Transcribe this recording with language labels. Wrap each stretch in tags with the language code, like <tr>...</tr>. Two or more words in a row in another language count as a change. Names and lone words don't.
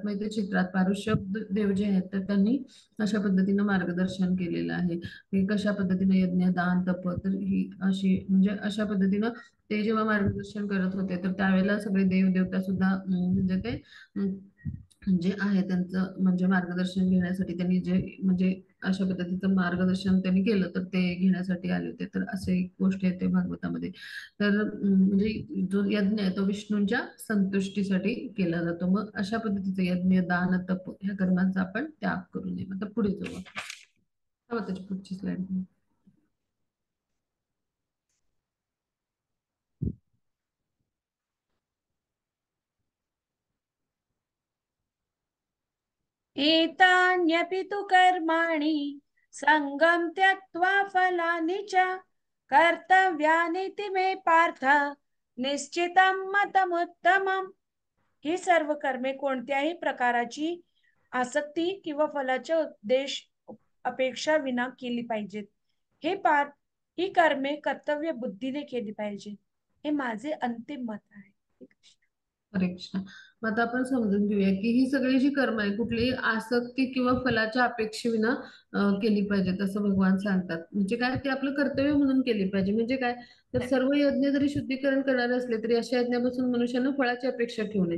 <mr>मग इथे चित्रात पारुष्यब देव जे आहेत तर त्यांनी अशा पद्धतीनं मार्गदर्शन केलेलं आहे की कशा पद्धतीनं यज्ञ, दान, तप, तर ही अशी म्हणजे अशा पद्धतीनं ते जेव्हा मार्गदर्शन करत होते तर त्यावेळेला सगळे देव देवता सुद्धा म्हणजे ते जे आहे त्यांचं म्हणजे मार्गदर्शन घेण्यासाठी त्यांनी जे म्हणजे अशा पद्धतीचं मार्गदर्शन त्यांनी केलं तर ते घेण्यासाठी आले होते. तर असे एक गोष्ट येते भागवतामध्ये. तर म्हणजे जो यज्ञ आहे तो विष्णूंच्या संतुष्टीसाठी केला जातो. मग अशा पद्धतीचं यज्ञ, दान, तप ह्या कर्मांचा आपण त्याग करू नये. आता पुढे जाऊ आपण. हा, त्याची पुढची स्लाइड.</mr> <sa>एतान्यपि तु कर्माणि सङ्गं त्यक्त्वा फलानि च कर्तव्यानीति मे पार्थ निश्चितं मतमुत्तमम्.</sa> <mr>ही सर्व कर्मे कोणत्याही प्रकारची आसक्ती किंवा फलाच्या उद्देश अपेक्षा विना केली पाहिजेत. हे पार्थ, ही कर्मे कर्तव्य बुद्धीने केली पाहिजे. हे माझे अंतिम मत आहे. हरे कृष्ण. मग आता आपण समजून घेऊया की ही सगळी जी कर्म आहे कुठलीही आसक्ती किंवा फलाच्या अपेक्षेविना केली पाहिजेत असं भगवान सांगतात. म्हणजे काय, ते आपलं कर्तव्य म्हणून केली पाहिजे. म्हणजे काय, तर सर्व यज्ञ जरी शुद्धीकरण करणारे असले तरी अशा यज्ञापासून मनुष्यानं फळाची अपेक्षा ठेवू नये.</mr>